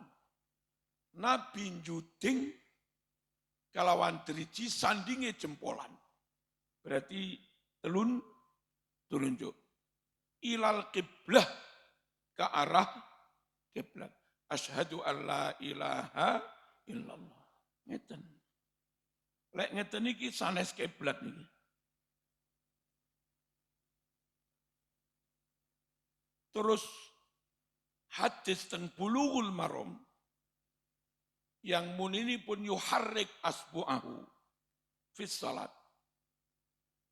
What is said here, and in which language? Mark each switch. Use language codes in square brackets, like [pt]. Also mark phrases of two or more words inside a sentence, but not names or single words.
[jv] Nabi juding kelawan driji sandingi jempolan. [id] Berarti telunjuk. [ar] إلى القبلة [id] ke arah kiblat. [ar] أشهد أن لا إله إلا الله. [jv] Ngeten. Lek ngeten iki sanes kiblat niki. Terus hadis teng Bulughul Maram yang munini pun [ar] يحرك أصبعه في الصلاة.